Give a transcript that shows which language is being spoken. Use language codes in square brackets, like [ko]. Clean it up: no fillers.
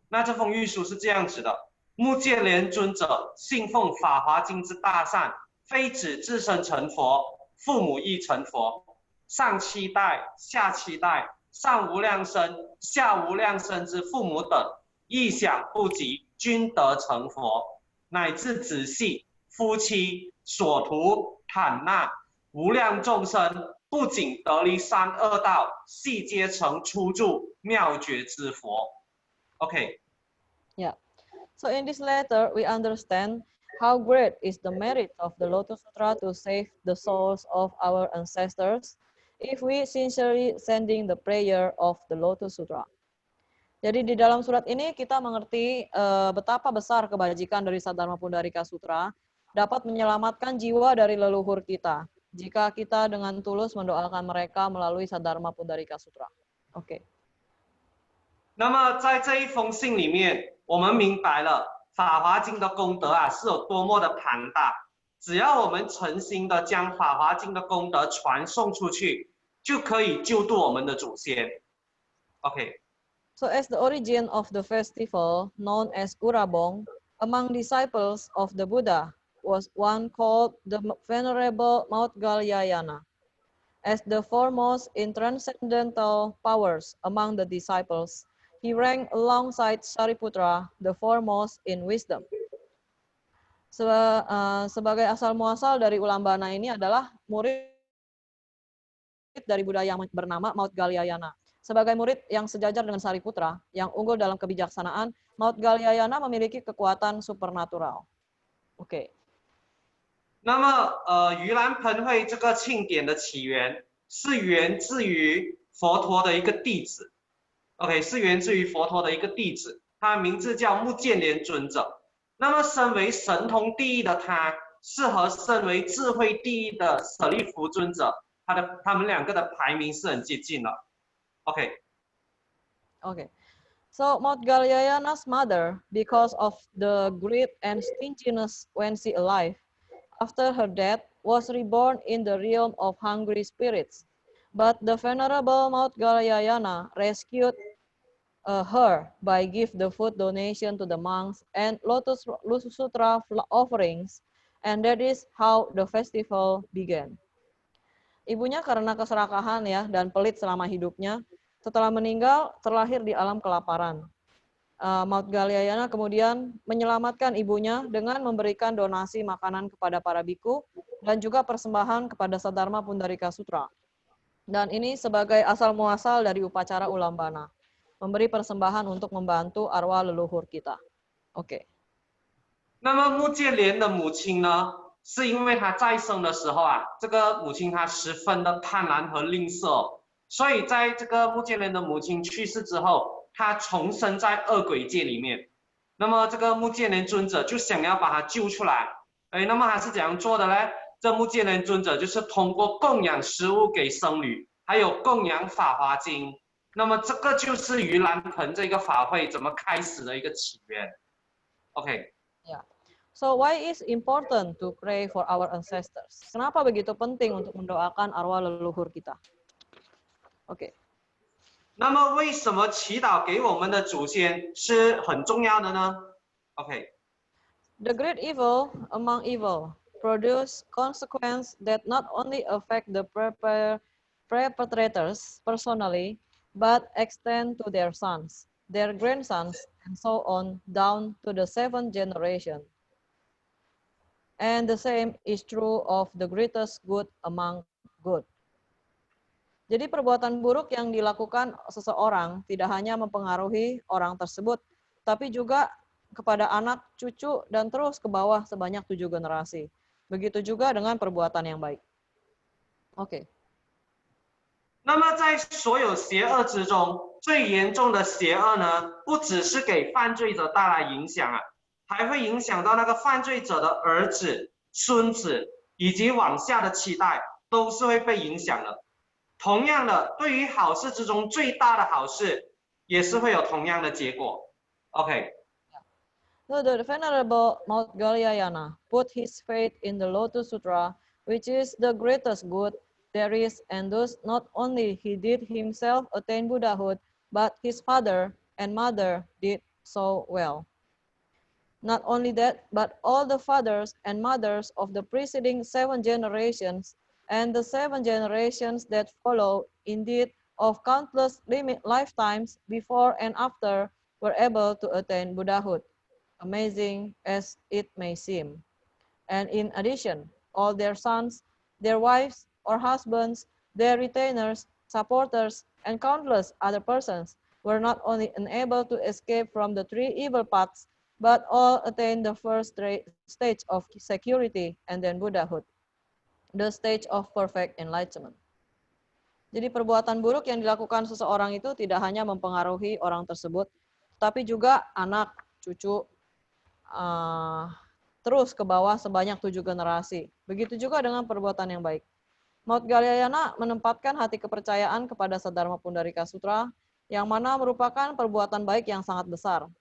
[zh] 那这封玉书是这样子的：目犍连尊者信奉法华经之大善，非指自身成佛，父母亦成佛，上7代、下7代，上无量身、下无量身之父母等，意想不及，均得成佛，乃至子系、夫妻、所徒、坦纳。无量众生不仅得离3恶道，悉皆成初住妙觉之佛。 [en] Okay. Yeah. So in this letter, we understand how great is the merit of the Lotus Sutra to save the souls of our ancestors if we sincerely sending the prayer of the Lotus Sutra. [id] Jadi di dalam surat ini kita mengerti betapa besar kebajikan dari Sadharma Pundarika Sutra dapat menyelamatkan jiwa dari leluhur kita jika kita dengan tulus mendoakan mereka melalui Sadharma Pundarika Sutra. [en] OK。 [zh] 那么在这一封信里面，我们明白了《法华经》的功德是有多么的庞大。只要我们诚心的将《法华经》的功德传送出去，就可以救度我们的祖先。 [en] OK， So as the origin of the festival, known as Urabong, among disciples of the Buddha was one called the Venerable Mautgalyayana. As the foremost in transcendental powers among the disciples, he ranked alongside Sariputra, the foremost in wisdom. [id] Sebagai asal muasal dari Ulambana ini adalah murid dari Buddha yang bernama Mautgalyayana. Sebagai murid yang sejajar dengan Sariputra, yang unggul dalam kebijaksanaan, Mautgalyayana memiliki kekuatan supernatural. Oke. [zh] 那么盂兰盆会这个庆典的起源是源自于佛陀的一个弟子。 OK， 是源自于佛陀的一个弟子，他名字叫目犍连尊者。那么，身为神通第一的他，是和身为智慧第一的舍利弗尊者，他们两个的排名是很接近的。 [en] OK。 Okay. So Mautgalyayana's mother, because of the greed and stinginess when she alive, after her death, was reborn in the realm of hungry spirits. But the venerable Mautgalyayana rescued her by give the food donation to the monks and Lotus Sutra offerings, and that is how the festival began. [id] Ibunya karena keserakahan ya dan pelit selama hidupnya, setelah meninggal terlahir di alam kelaparan. Mautgalyayana kemudian menyelamatkan ibunya dengan memberikan donasi makanan kepada para biku dan juga persembahan kepada Saddharma Pundarika Sutra. Dan ini sebagai asal muasal dari upacara Ulambana, memberi persembahan untuk membantu arwah leluhur kita. Oke. [zh] 那么目犍连的母亲呢，是因为她在生的时候啊，这个母亲她十分的贪婪和吝啬，所以在这个目犍连的母亲去世之后，她重生在恶鬼界里面。那么这个目犍连尊者就想要把她救出来，那么他是怎样做的呢？这目犍连尊者就是通过供养食物给僧侣，还有供养法华经。那么这个就是盂兰盆这个法会怎么开始的一个起源。 [en] OK。 [id] Ya. [en] So why is important to pray for our ancestors? [id] Kenapa begitu penting untuk mendoakan arwah leluhur kita? Oke. [zh] 那么为什么祈祷给我们的祖先是很重要的呢 ？OK。 [en] The great evil among evil produce consequences that not only affect the perpetrators personally, but extend to their sons, their grandsons, and so on down to the 7th generation. And the same is true of the greatest good among good. [id] Jadi perbuatan buruk yang dilakukan seseorang tidak hanya mempengaruhi orang tersebut, tapi juga kepada anak, cucu, dan terus ke bawah sebanyak 7 generasi. Begitu juga dengan perbuatan yang baik. Oke. [zh] 那么在所有邪恶之中，最严重的邪恶呢，不只是给犯罪者带来影响啊，还会影响到那个犯罪者的儿子、孙子以及往下的期代，都是会被影响的。同样的，对于好事之中最大的好事，也是会有同样的结果。 [en] OK。 So the Venerable Mautgalyayana put his faith in the Lotus Sutra, which is the greatest good there is, and thus not only he did himself attain Buddhahood, but his father and mother did so well. Not only that, but all the fathers and mothers of the preceding 7 generations and the 7 generations that follow, indeed, of countless lifetimes before and after, were able to attain Buddhahood, amazing as it may seem. And in addition, all their sons, their wives or husbands, their retainers, supporters, and countless other persons were not only unable to escape from the 3 evil paths, but all attained the first stage of security and then Buddhahood, the stage of perfect enlightenment. [id] Jadi perbuatan buruk yang dilakukan seseorang itu tidak hanya mempengaruhi orang tersebut, tapi juga anak, cucu, terus ke bawah sebanyak 7 generasi. Begitu juga dengan perbuatan yang baik. Mautgalyayana menempatkan hati kepercayaan kepada Saddharma Pundarika Sutra, yang mana merupakan perbuatan baik yang sangat besar.